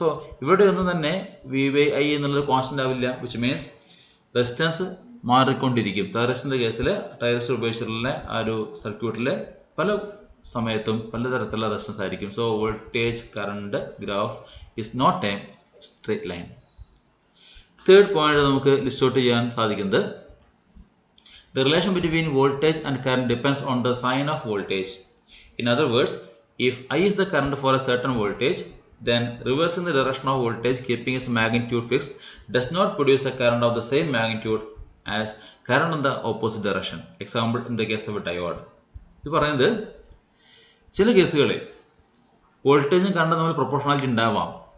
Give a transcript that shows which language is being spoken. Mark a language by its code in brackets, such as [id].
[ml] So ഇവിടെ ഒന്നും തന്നെ VI എന്നുള്ളത് കോൺസ്റ്റൻ്റ് ആവില്ല, [en] which means [ml] റെസിസ്റ്റൻസ് മാറിക്കൊണ്ടിരിക്കും. തൈറിസ്റ്ററിൻ്റെ കേസിൽ തൈറിസ്റ്റർ ഉപയോഗിച്ചിട്ടുള്ള ആ ഒരു സർക്യൂട്ടിൽ പല സമയത്തും പലതരത്തിലുള്ള റെസിസ്റ്റൻസ് ആയിരിക്കും. [en] So voltage current graph is not a straight line. [ml] Third point നമുക്ക് ലിസ്റ്റ് ഔട്ട് ചെയ്യാൻ സാധിക്കുന്നത്, [en] the relation between voltage and current depends on the sign of voltage. In other words, if I is the current for a certain voltage, then reversing the direction of voltage keeping its magnitude fixed does not produce a current of the same magnitude as current in the opposite direction. Example, in the case of a diode. [ml] ഇത് പറയുന്നത് ചില കേസുകളിൽ വോൾട്ടേജും കറണ്ടും തമ്മിൽ proportionality ഉണ്ടാവാം.